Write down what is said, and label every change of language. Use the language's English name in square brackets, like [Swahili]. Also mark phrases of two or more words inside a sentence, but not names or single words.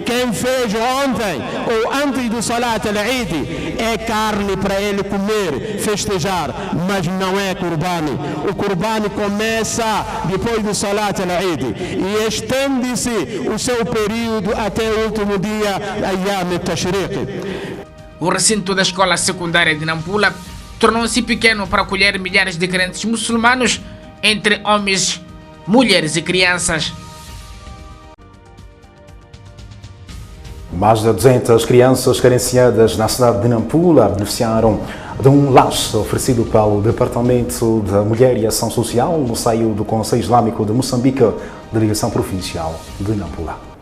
[Portuguese] Quem fez ontem ou antes do [Arabic] صلاة العيد [Portuguese] é carne para ele comer, festejar, mas não é Qurbani. O Qurbani começa depois do [Arabic] صلاة العيد [Portuguese] e estende-se o seu período até o último dia, [Arabic] أيام التشريق. [Portuguese] O recinto da escola secundária de Nampula tornou-se pequeno para acolher milhares de crentes muçulmanos, entre homens, mulheres e crianças. Mais de 200 crianças carenciadas na cidade de Nampula beneficiaram de um laço oferecido pelo Departamento da Mulher e Ação Social no seio do Conselho Islâmico de Moçambique, Delegação Provincial de Nampula.